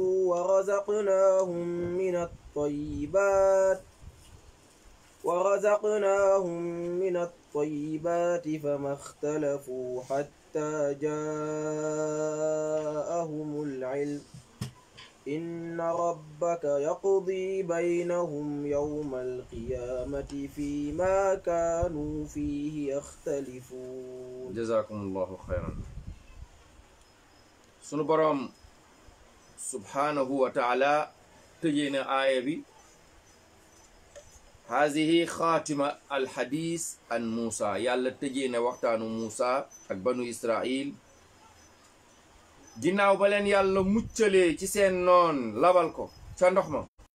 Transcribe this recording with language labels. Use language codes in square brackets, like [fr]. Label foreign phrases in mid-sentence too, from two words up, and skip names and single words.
[ar] ورزقناهم من الطيبات فما اختلفوا حتى جاءهم العلم إن ربك يقضي بينهم يوم القيامة فيما كانوا فيه يختلفون. جزاكم الله خيرا. [wo] sunu boroom [ar] سبحانه وتعالى [wo] tëjee na aaya bi [ar] هذه خاتمة الحديث عن موسى. [wo] yàlla tëjee na waxtaanu Muusa ak banu Israil ginnaaw ba leen yàlla muccalee ci seen noon labal ko ca ndox ma.